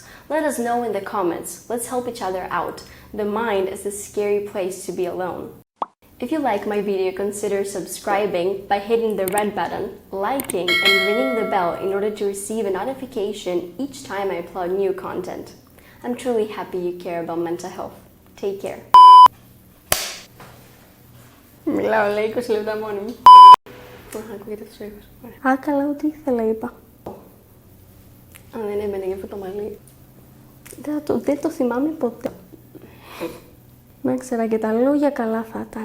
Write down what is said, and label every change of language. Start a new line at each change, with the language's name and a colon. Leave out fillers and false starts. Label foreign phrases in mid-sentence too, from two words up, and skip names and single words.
English: Let us know in the comments. Let's help each other out. The mind is a scary place to be alone. If you like my video, consider subscribing by hitting the red button, liking, and ringing the bell in order to receive a notification each time I upload new content. I'm truly happy you care about mental health. Take care.
Greek: Μιλάω, λέει 20 λεπτά μόνη μου. Ακούγεται τους ήχους. Α, καλά, ό,τι ήθελα είπα. Αν δεν έμενε για αυτό το μαλλί. Δεν το θυμάμαι ποτέ. Να ξέρα και τα λόγια καλά θα ήταν.